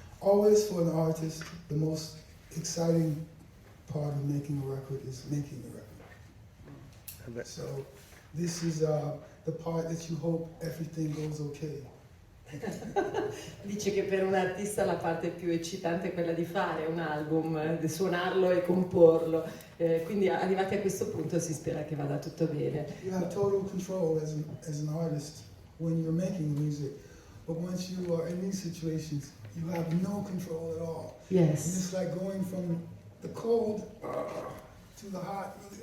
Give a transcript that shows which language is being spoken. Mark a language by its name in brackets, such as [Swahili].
[English] Always for an artist, the most exciting part of making a record is making the record. So, this is the part that you hope everything goes okay. [Italian] Dice che per un artista la parte più eccitante è quella di fare un album, di suonarlo e comporlo. Quindi arrivati a questo punto si spera che vada tutto bene. [English] You have total control as an artist when you're making music, but once you are in these situations, you have no control at all. Yes. And it's like going from the cold to the hot.